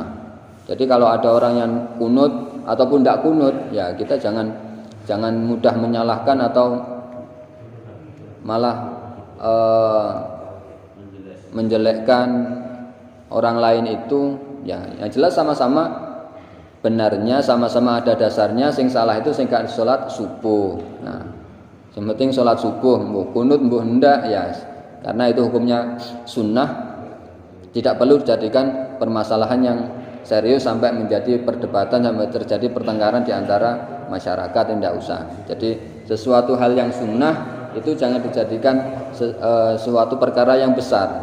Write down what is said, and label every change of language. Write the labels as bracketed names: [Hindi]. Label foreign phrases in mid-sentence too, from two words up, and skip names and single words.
[Indonesian] Jadi kalau ada orang yang kunut ataupun tidak kunut, ya kita jangan mudah menyalahkan atau malah menjelekkan orang lain itu. Ya, yang jelas sama-sama benarnya, sama-sama ada dasarnya. [Javanese] Sing salah itu sing gak salat subuh. [Indonesian] Nah, yang penting salat subuh, [Javanese] mbuh kunut mbuh ndak ya. [Indonesian] Karena itu hukumnya sunnah, tidak perlu dijadikan permasalahan yang serius sampai menjadi perdebatan, sampai terjadi pertengkaran di antara masyarakat, tidak usah. Jadi sesuatu hal yang sunnah itu jangan dijadikan suatu perkara yang besar.